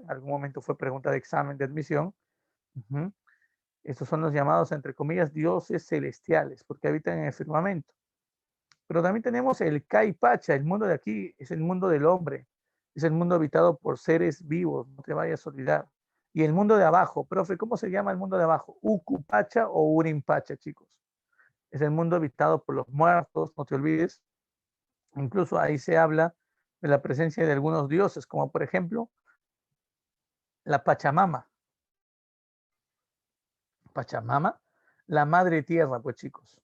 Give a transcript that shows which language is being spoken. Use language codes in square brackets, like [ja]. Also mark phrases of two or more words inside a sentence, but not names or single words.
[es] En algún momento fue pregunta de examen de admisión. Estos son los llamados, entre comillas, dioses celestiales, porque habitan en el firmamento. Pero también tenemos el Kai-Pacha, el mundo de aquí es el mundo del hombre, es el mundo habitado por seres vivos, no te vayas a olvidar. Y el mundo de abajo, profe, ¿cómo se llama el mundo de abajo? Uku-Pacha o Urim-Pacha, chicos. Es el mundo habitado por los muertos, no te olvides. Incluso ahí se habla de la presencia de algunos dioses, como por ejemplo la Pachamama. Pachamama, la madre tierra, pues chicos.